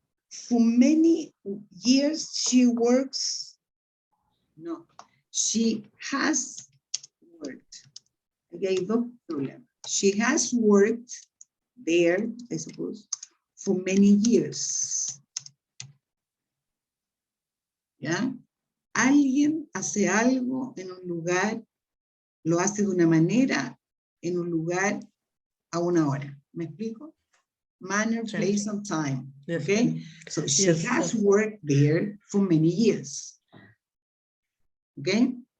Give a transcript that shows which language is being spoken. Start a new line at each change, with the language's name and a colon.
English: For many years, she works. No, she has worked. Okay, no problem. She has worked there, I suppose, for many years.
Spanish: ¿Ya? Alguien hace algo en un lugar, lo hace de una manera, en un lugar, a una hora. ¿Me explico?
English: Manner, place, and time. Yes. Okay, so she has worked there for many years. Okay.